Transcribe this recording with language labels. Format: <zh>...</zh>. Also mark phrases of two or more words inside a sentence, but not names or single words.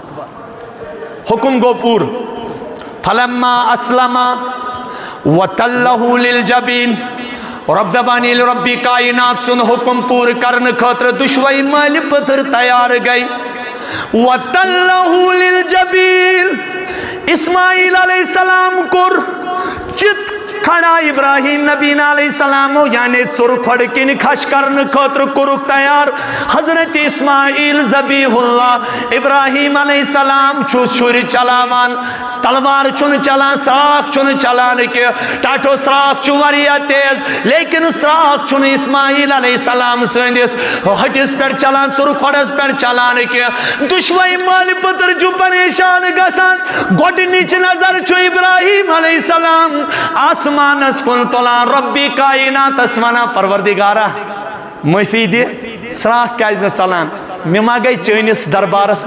<ks>حُکُم گوٚو پوٗرٕ</ks> <ar>فلما اسلم وتلہ للجبین</ar> <ks>رب دپان ییٚلہِ رۄبِ کائنات سُنٛد حُکُم پوٗرٕ کرنہٕ خٲطرٕ دُشوے مٲلہِ پٔتھٕر تیار گٔے</ks> <ar>وتلہ للجبین</ar> <ks>اسماعیل</ks> <ar>علیہ السلام</ar> <ks>کوٚر چِت کھڑا ابراہیم نبی</ks> <ar>علیہ السلامو</ar> <ks>یعنی ژُرٕ کھۄڈ کِنۍ کھش کرنہٕ خٲطرٕ کوٚرُکھ تیار حضرت اسماعیل ذبیح اللہ ابراہیم</ks> <ar>علیہ السلام</ar> <ks>چھُ شُرۍ چلاوان تلوار چھُنہٕ چلان سراکھ چھُنہٕ چلان کینٛہہ ٹاٹھو سراکھ چھُ واریاہ تیز لیکن سراکھ چھُنہٕ اسماعیل</ks> <ar>علیہ السلام</ar> <ks>سٕنٛدِس ہٹِس پٮ۪ٹھ چلان ژُرٕ کھۄڈس پٮ۪ٹھ چلان کینٛہہ دُشوے مٲلۍ پٔتٕر چھُ پریشان گژھان گۄڈنِچ نظر چھُ ابراہیم</ks> <ar>علیہ السلام</ar> <ks>آسمانس کُن تُلان رۄبِ کائناتس ونان پروردگارا معٲفی دِ سراکھ کیازِ نہٕ ژلان مےٚ ما گٔے چٲنِس دربارس</ks>